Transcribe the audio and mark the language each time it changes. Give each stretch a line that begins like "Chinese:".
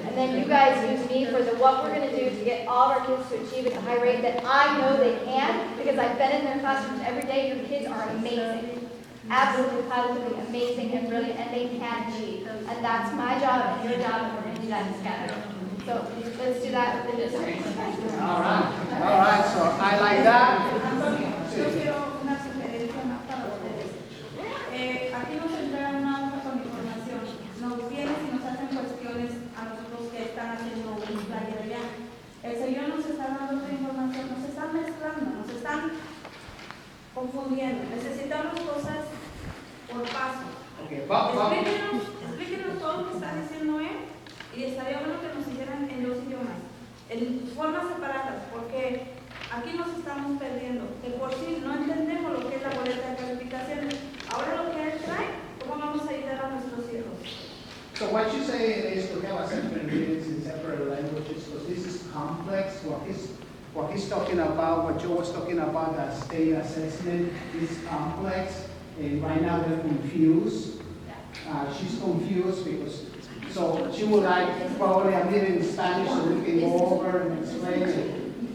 English: And then you guys use me for what we're going to do to get all of our kids to achieve at the high rate that I know they can, because I've been in their classrooms every day. Your kids are amazing. Absolutely, positively amazing and brilliant, and they can achieve. And that's my job and your job, and we're going to do that together. So let's do that with the district. all right, so I like that.
Spanish: Yo quiero una sugerencia más para ustedes. Aquí nos entregan una hoja con información. Nos vienen y nos hacen cuestiones a nosotros que están haciendo un flyer allá. El Señor nos está dando otra información, nos están mezclando, nos están confundiendo. Necesitamos cosas por paso.
English: Okay,
Spanish: Explíquenos todo lo que está diciendo él y estaría bueno que nos hicieran en 2 idiomas, en formas separadas, porque aquí nos estamos perdiendo. De por sí no entendemos lo que es la boleta de calificaciones. Ahora lo que él trae, ¿cómo vamos a ayudar a nuestros hijos?
English: So what you say is to have a separate meetings in separate languages, because this is complex. What he's talking about, what Joe was talking about, that state assessment is complex, and right now they're confused. She's confused because, so she would like probably a meeting in Spanish so we can go over and explain it.